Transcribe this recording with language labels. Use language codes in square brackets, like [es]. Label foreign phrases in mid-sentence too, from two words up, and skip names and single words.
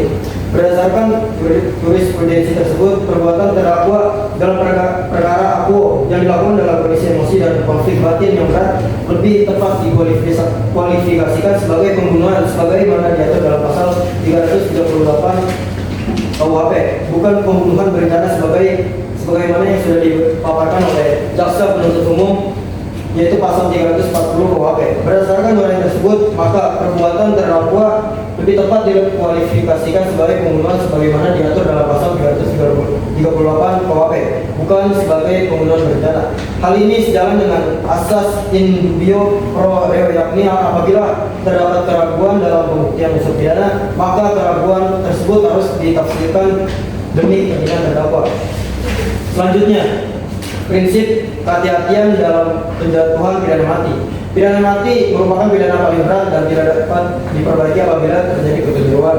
[id] Berdasarkan jurisprudensi tersebut, perbuatan terdakwa dalam perkara akuo yang dilakukan dalam kondisi emosi dan konflik batin yang berat lebih tepat dikualifikasikan sebagai pembunuhan sebagaimana diatur dalam pasal 338 KUHP, bukan pembunuhan berencana sebagaimana yang sudah dipaparkan oleh jaksa penuntut umum, yaitu pasal 340 KUHP. Berdasarkan nilai tersebut, maka perbuatan terdakwa lebih tepat dikualifikasikan sebagai pembunuhan sebagaimana diatur dalam pasal 338 KUHP, bukan sebagai pembunuhan berencana. Hal ini sejalan dengan asas [la] in dubio pro reo, [id] yakni apabila terdapat keraguan dalam pembuktian unsur pidana, maka keraguan tersebut harus ditafsirkan demi kepentingan terdakwa. Selanjutnya, prinsip kehati-hatian dalam penjatuhan pidana mati. Pidana mati merupakan pidana paling berat dan tidak dapat diperbaiki apabila terjadi kekeliruan.